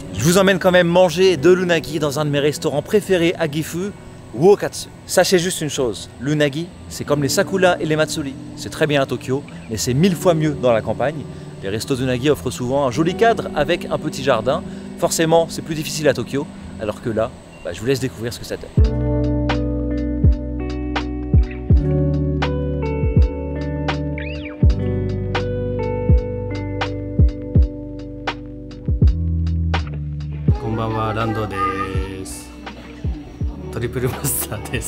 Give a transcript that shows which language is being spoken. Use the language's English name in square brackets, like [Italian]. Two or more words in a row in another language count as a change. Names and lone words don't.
[French] Je vous emmène quand même manger de l'unagi dans un de mes restaurants préférés à Gifu, Uokatsu. Sachez juste une chose, l'unagi, c'est comme les sakura et les matsuri. C'est très bien à Tokyo, mais c'est 1000 fois mieux dans la campagne. Les restos d'unagi offrent souvent un joli cadre avec un petit jardin. Forcément, c'est plus difficile à Tokyo, alors que là, je vous laisse découvrir ce que ça donne. [Japanese] Konbanwa, Landoです。トリプルマスターです。